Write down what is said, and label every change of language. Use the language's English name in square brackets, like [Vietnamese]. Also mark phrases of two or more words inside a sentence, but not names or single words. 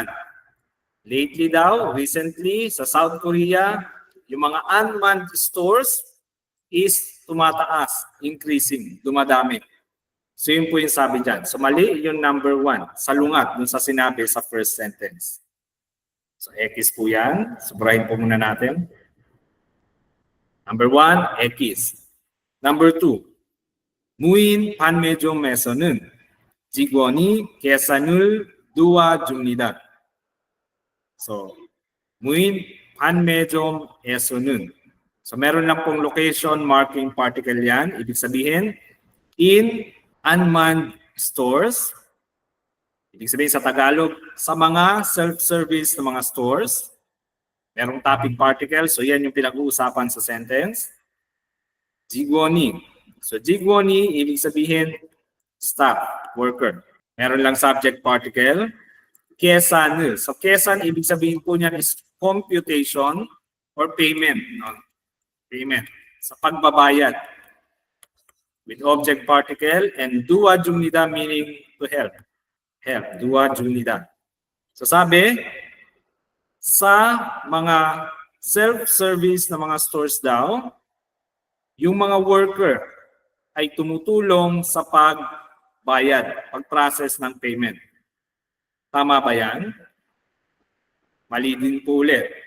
[Filipino] Lately daw, recently, sa South Korea, yung mga [English] unmanned stores [Filipino] is tumataas, increasing, dumadami. So yun po yung sabi dyan. So mali yung number 1, salungat dun sa sinabi sa [English] first sentence. [Filipino] So X po yan. Sobrahin po muna natin. [English] Number 1, X. Number 2, [Korean] 무인 판매점에서는 직원이 계산을 도와줍니다. So, 무인 판매점에서는. [Filipino] So meron lang pong [English] location marking particle [Filipino] yan. Ibig sabihin, [English] in unmanned stores. [Filipino] Ibig sabihin sa Tagalog, sa mga self-service na mga stores, merong [English] topic particle. [Filipino] So yan yung pinag-uusapan sa sentence. 직원이. So 직원이, ibig sabihin, staff, worker. Meron lang [English] subject particle. [Korean] 계산을. [English] So 계산, [Filipino] ibig sabihin po niyan [English] is computation or payment. [Filipino] No? Payment. Sa pagbabayad. [English] With object particle and 도와줍니다 meaning to help. Help. [Korean] 도와줍니다. [Filipino] So sabi, sa mga self-service na mga stores daw, yung mga worker ay tumutulong sa pagbayad, pag-process ng payment. Tama ba yan? Mali din po ulit.